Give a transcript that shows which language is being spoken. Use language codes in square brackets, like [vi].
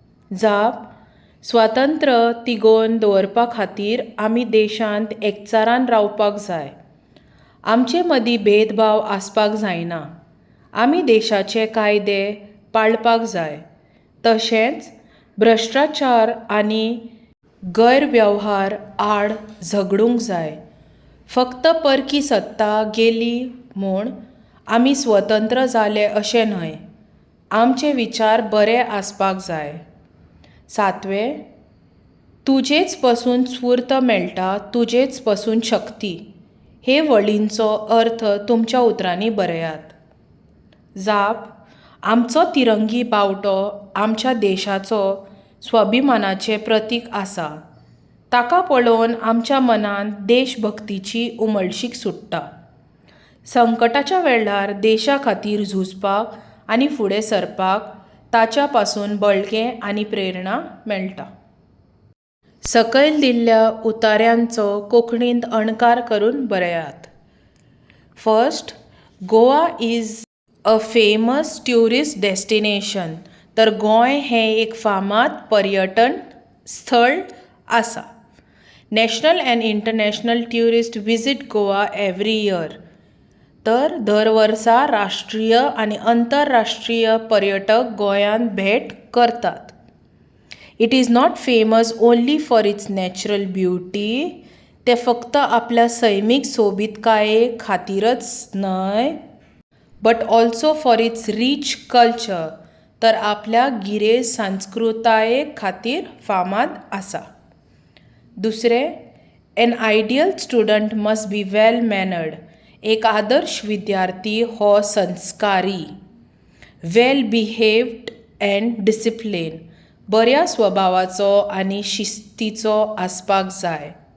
[gom] जाप: स्वातंत्र्य तिगोवन दवरपा खातीर आमी देशांत एकचारान रावपाक जाय. आमचे मदीं भेदभाव आसपाक जायना. आमी देशाचे कायदे पाळपाक जाय. तशेंच भ्रश्टाचार आनी गैरवेव्हार आड झगडूंक जाय. फक्त परकी सत्ता गेली म्हूण आमी स्वतंत्र जाले अशें न्हय. आमचे विचार बरे आसपाक जाय. 7. तुजेच पसून स्फूर्त मेळटा, तुजेच पसून शक्ती. हे वळींचो अर्थ तुमच्या उतरांनी बरयात. जाप: आमचो तिरंगी बावटो आमच्या देशाचो स्वाभिमानाचें प्रतीक आसा. ताका पळोवन आमच्या मनांत देशभक्तीची उमळशीक सुट्टा. संकटाच्या वेळार देशा खातीर झुजपाक आनी फुडें सरपाक ताच्या पासून बळगें आनी प्रेरणा मेळटा. सकयल दिल्ल्या उतार्यांचो कोंकणींत अणकार करून बरयात. [en] 1. Goa is a famous tourist destination. [gom] तर गोंय हें एक फामाद पर्यटन स्थळ आसा. [en] National and international tourist visit Goa every year. [gom] तर दर वर्सा राष्ट्रीय आनी आंतरराष्ट्रीय पर्यटक गोंयांत भेट करतात. [en] It is not famous only for its natural beauty. [gom] ते फक्त आपल्या सैमीक सोबीतकाये खातीरच न्हय, [en] But also for its rich culture. [gom] तर आपल्या गिरेस्त संस्कृताये खातीर फामाद आसा. [en] 2. An ideal student must be well mannered. [gom] एक आदर्श विद्यार्थी हो संस्कारी, [en] well behaved and discipline, [gom] बऱ्या स्वभावाचो आनी शिस्तीचो आसपाक जाय.